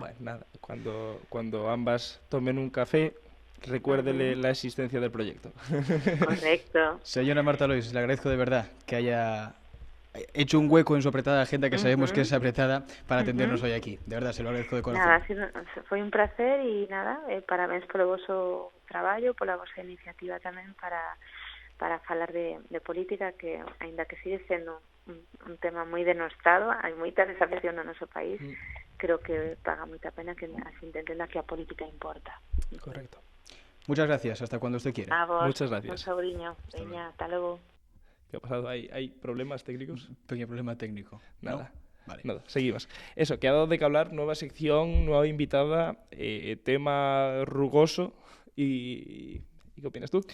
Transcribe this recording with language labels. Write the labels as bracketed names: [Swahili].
[Spanish] Bueno, nada, cuando ambas tomen un café, recuérdele la existencia del proyecto. Correcto. Señora Marta Lois, le agradezco de verdad que haya hecho un hueco en su apretada agenda, que sabemos que es apretada, para atendernos hoy aquí. De verdad, se lo agradezco de corazón. [Galician] Nada, foi un placer e nada, parabéns polo voso traballo, pola vosa iniciativa tamén para falar de política, que aínda que sigue sendo un tema moi denostado, hai moita desafección no noso país, creo que paga moita pena que se entenda que a política importa. [Spanish] Correcto. Muchas gracias, hasta cuando usted quiera. [Galician] A vos, [Spanish] muchas gracias. [Galician] Sobriño. Veña, [Spanish] hasta luego. ¿Qué ha pasado? ¿Hay problemas técnicos? Un pequeño problema técnico. Nada. ¿No? Vale. Nada, seguimos. Eso, que ha dado de qué hablar, nueva sección, nueva invitada, tema rugoso y ¿qué opinas tú?